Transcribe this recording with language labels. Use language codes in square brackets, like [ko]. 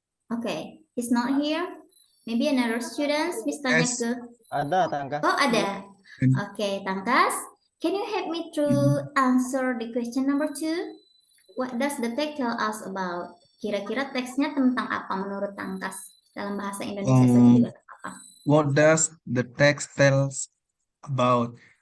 [en] Oke, he's not here. Maybe another student. Miss [id] tanya [en] Yes. [id] ke. Ada Tangkas. Oh, ada. [en] Oke, Tangkas, can you help me to answer the question number 2? What does the text tell us about? [id] Kira-kira teksnya tentang apa menurut Tangkas? Dalam bahasa Indonesia saja juga apa? [en] What does the text tells about?